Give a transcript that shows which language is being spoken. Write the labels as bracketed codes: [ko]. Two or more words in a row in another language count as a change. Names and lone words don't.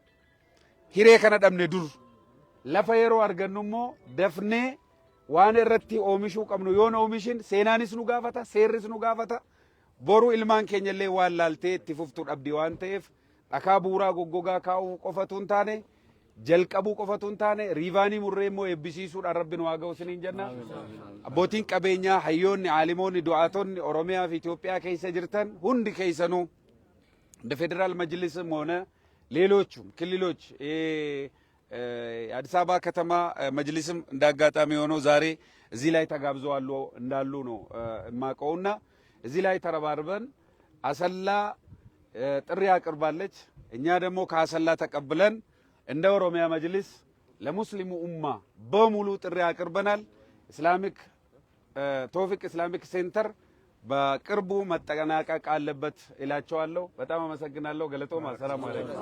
[om] Hiree kana dhabne dur lafa yeroo argannu immoo dafnee waan irratti oomishuu qabnu yoon oomishin seenaanis nu gaafata seerris nu gaafata boru ilmaan keenya illee waan laaltee itti fuftu dhabdi waan ta'eef dhakaa buuraa goggogaa kaa'uu qofatu hin taane jalqabuu qofatu hin taane riivaanii murree immoo eebbisiisuudhaan rabbi nu haa ga'u isiniin jenna. Abbootiin qabeenyaa hayyoonni aalimoonni du'aatonni Oromiyaa fi Itoophiyaa keessa jirtan hundi keessanuu [am] እንደ ፌዴራል መጅሊስም ሆነ ሌሎቹም ክልሎች አዲስ አበባ ከተማ መጅሊስም እንዳጋጣሚ ሆነው ዛሬ እዚህ ላይ ተጋብዘዋል እንዳሉ ነው የማውቀውና እዚህ ላይ ተረባርበን አሰላ ጥሪ አቅርባለች። እኛ ደግሞ ከአሰላ ተቀብለን እንደ ኦሮሚያ መጅሊስ ለሙስሊሙ ኡማ በሙሉ ጥሪ አቅርበናል። ኢስላሚክ ቶፊቅ ኢስላሚክ ሴንተር በቅርቡ መጠናቀቅ አለበት እላቸዋለሁ። በጣም አመሰግናለሁ። ገለጦማ ሰላም አለይኩም